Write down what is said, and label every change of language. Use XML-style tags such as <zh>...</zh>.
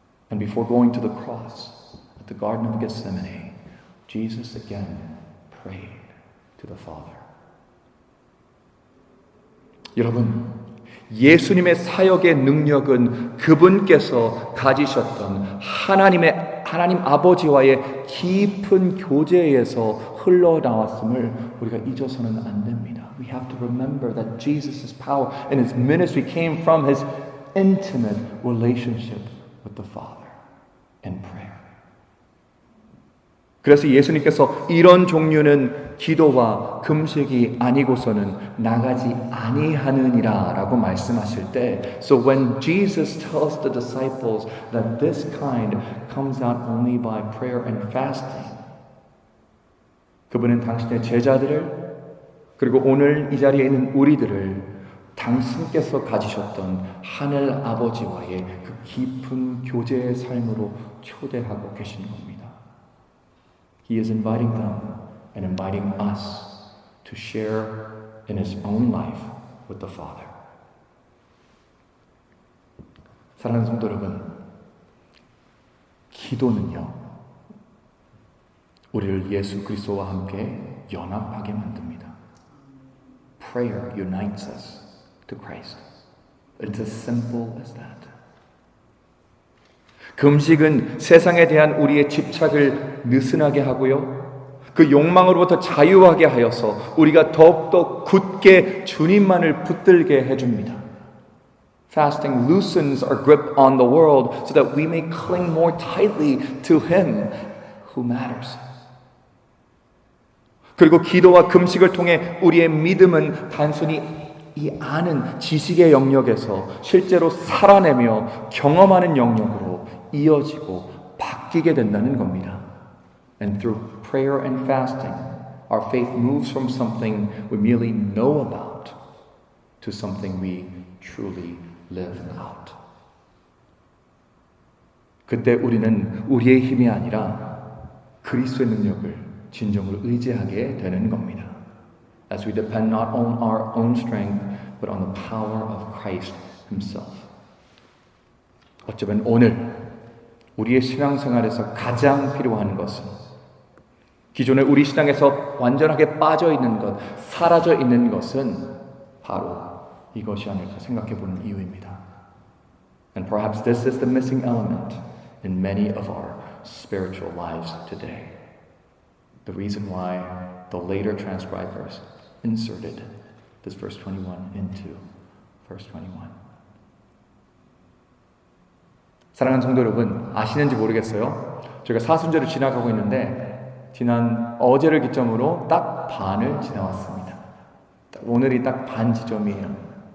<en>And before going to the cross at the Garden of Gethsemane, Jesus again prayed to the Father.</en> <ko>여러분, 예수님의 사역의 능력은 그분께서 가지셨던 하나님 아버지와의 깊은 교제에서 흘러나왔음을 우리가 잊어서는 안 됩니다.</ko> <en>We have to remember that Jesus' power and his ministry came from his intimate relationship with the Father and prayer.</en> <ko>그래서 예수님께서 이런 종류는 기도와 금식이 아니고서는 나가지 아니하느니라 라고 말씀하실 때</ko> <en>So when Jesus tells the disciples that this kind comes out only by prayer and fasting</en> <ko>그분은 당신의 제자들을 그리고 오늘 이 자리에 있는 우리들을 당신께서 가지셨던 하늘 아버지와의 그 깊은 교제의 삶으로 초대하고 계신 겁니다.</ko> <en>He is inviting them and inviting us to share in his own life with the Father.</en> <ko>사랑하는 성도 여러분, 기도는요, 우리를 예수 그리스도와 함께 연합하게 만듭니다.</ko> <en>Prayer unites us to Christ. It's as simple as that.</en> <ko>금식은 세상에 대한 우리의 집착을 느슨하게 하고요. 그 욕망으로부터 자유하게 하여서 우리가 더욱더 굳게 주님만을 붙들게 해줍니다.</ko> <en>Fasting loosens our grip on the world so that we may cling more tightly to Him who matters.</en> <ko>그리고 기도와 금식을 통해 우리의 믿음은 단순히 이 아는 지식의 영역에서 실제로 살아내며 경험하는 영역으로 이어지고 바뀌게 된다는 겁니다.</ko> <en>And through prayer and fasting, our faith moves from something we merely know about to something we truly live out.</en> <ko>그때 우리는 우리의 힘이 아니라 그리스도의 능력을 진정으로 의지하게 되는 겁니다.</ko> <en>As we depend not on our own strength, but on the power of Christ Himself.</en> <ko>어쩌면 오늘 우리의 신앙생활에서 가장 필요한 것은 기존에 우리 신앙에서 완전하게 빠져 있는 것, 사라져 있는 것은 바로 이것이 아닐까 생각해 보는 이유입니다.</ko> <en>And perhaps this is the missing element in many of our spiritual lives today. The reason why the later transcribers inserted this verse 21 into verse 21.</en> <ko>사랑하는 성도 여러분, 아시는지 모르겠어요. 저희가 사순절을 지나가고 있는데 지난 어제를 기점으로 딱 반을 지나왔습니다. 오늘이 딱 반 지점이에요.</ko>